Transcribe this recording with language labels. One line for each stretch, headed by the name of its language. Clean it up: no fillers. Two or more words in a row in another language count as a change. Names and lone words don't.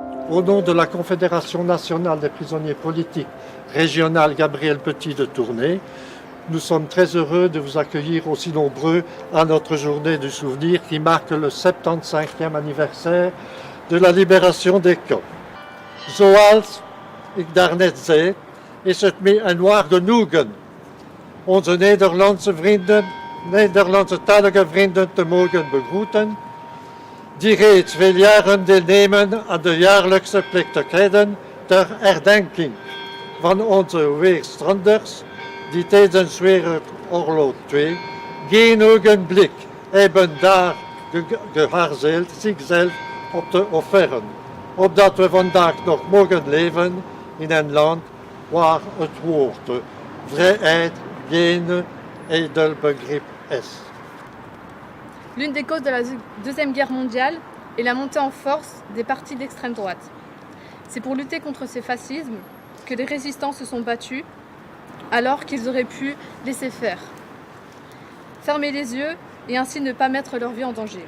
French: Au nom de la Confédération nationale des prisonniers politiques régionale Gabriel Petit de Tournai, nous sommes très heureux de vous accueillir aussi nombreux à notre journée du souvenir qui marque le 75e anniversaire de la libération des camps.
Dutch: Zoals ik daarnet zei, is het me een genoegen onze Nederlandse-talige vrienden te mogen begroeten, die reeds veel jaren deelnemen aan de jaarlijkse plechtigheden ter herdenking van onze weerstranders die tijdens Wereldoorlog 2 geen ogenblik hebben daar geharzeld zichzelf op te offeren, opdat we vandaag nog mogen leven in een land waar het woord vrijheid geen edel begrip is.
French: L'une des causes de la Deuxième Guerre mondiale est la montée en force des partis d'extrême droite. C'est pour lutter contre ces fascismes que les résistants se sont battus alors qu'ils auraient pu laisser faire. Fermer les yeux et ainsi ne pas mettre leur vie en danger.